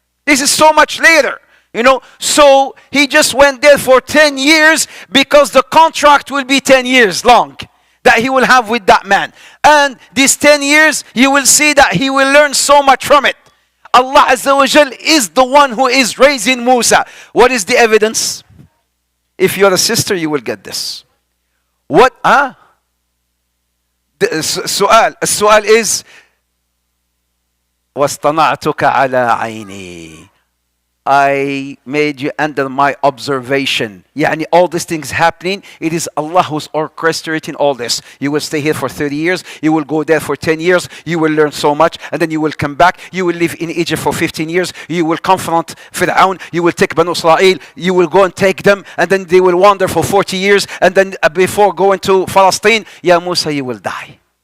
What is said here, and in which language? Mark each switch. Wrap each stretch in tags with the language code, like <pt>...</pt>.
<en>This is so much later. So he just went there for 10 years because the contract will be 10 years long that he will have with that man. And these 10 years, you will see that he will learn so much from it. Allah Azza wa Jal is the one who is raising Musa. What is the evidence? If you're a sister, you will get this. What?</en> <ar>السؤال</ar> <en>is</en> <ar>واصطنعتك على عيني.</ar> <en>I made you under my observation. Yani all these things happening, it is Allah who's orchestrating all this. You will stay here for 30 years, you will go there for 10 years, you will learn so much, and then you will come back, you will live in Egypt for 15 years, you will confront Fir'aun, you will take Banu Israel, you will go and take them, and then they will wander for 40 years, and then before going to Palestine, Ya Musa, you will die.</en>